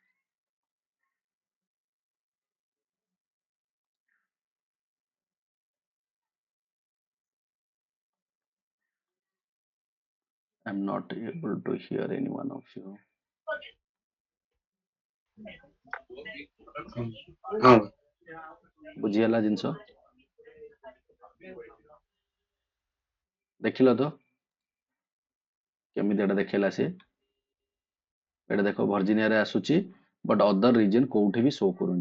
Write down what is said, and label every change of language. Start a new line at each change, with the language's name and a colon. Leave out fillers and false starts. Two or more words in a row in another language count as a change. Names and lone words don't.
English: I'm not able to hear any one of you.
Odia: ହଁ ବୁଝିହେଲା ଜିନିଷ? ଦେଖିଲ ତ କେମିତି ଏଟା ଦେଖେଇଲା ସିଏ? ଏଟା ଦେଖ ଭର୍ଜିନିଆରେ ଆସୁଛି
English: but other region
Odia: କୋଉଠି ବି ଶୋ କରୁନି।